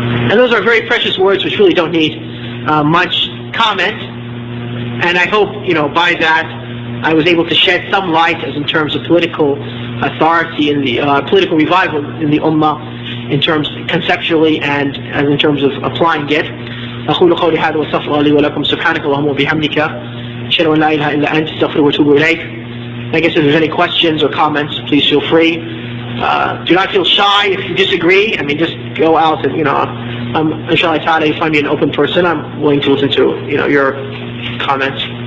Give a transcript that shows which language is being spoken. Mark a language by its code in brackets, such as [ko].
[en] And those are very precious words which really don't need much comment. And I hope, by that I was able to shed some light as in terms of political authority in the political revival in the Ummah, in terms conceptually and as in terms of applying it. [ar] أقول قولي هذا وأستغفر الله لي ولكم سبحانك اللهم وبحمدك أشهد أن لا إله إلا أنت أستغفرك وأتوب إليك. [en] I guess if there's any questions or comments, please feel free. Do not feel shy if you disagree. Just go out and, inshallah ta'ala, you find me an open person. I'm willing to listen to, your comments.